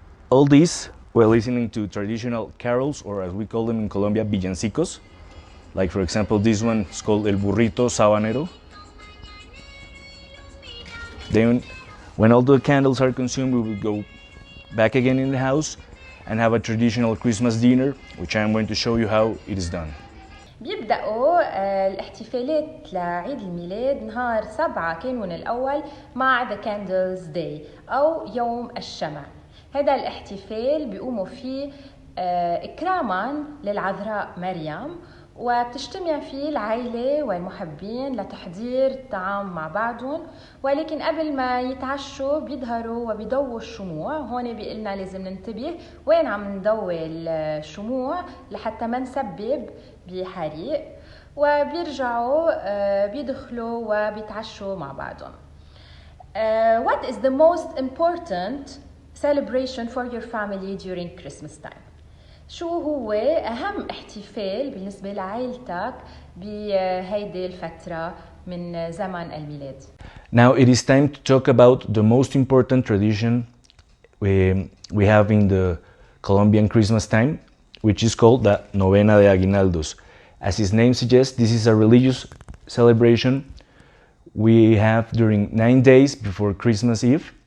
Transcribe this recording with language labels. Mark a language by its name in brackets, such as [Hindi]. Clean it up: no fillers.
[English] All this while listening to traditional carols, or as we call them in Colombia, villancicos. Like for example, this one is called El Burrito Sabanero. Then when all the candles are consumed, we will go back again in the house and have a traditional Christmas dinner, which I'm going to show you how it is done. [Arabic] بيبدأوا الاحتفالات لعيد الميلاد نهار 7 كانون الأول مع [English] The Candles Day [Arabic] أو يوم الشمع. هذا الاحتفال بيقوموا فيه إكراما للعذراء مريم، وبتجتمع فيه العائلة والمحبين لتحضير الطعام مع بعضهم. ولكن قبل ما يتعشوا بيظهروا وبيضووا الشموع. هون بيقلنا لازم ننتبه وين عم نضوي الشموع لحتى ما نسبب بحريق، وبيرجعوا بيدخلوا وبيتعشوا مع بعضهم. [English] What is the most important celebration for your family during Christmas time? [Arabic] شو هو أهم احتفال بالنسبة لعائلتك بهيدي الفترة من زمن الميلاد؟ [English] Now it is time to talk about the most important tradition we have in the Colombian Christmas time, which is called the Novena de Aguinaldos. As its name suggests, this is a religious celebration we have during 9 days before Christmas Eve.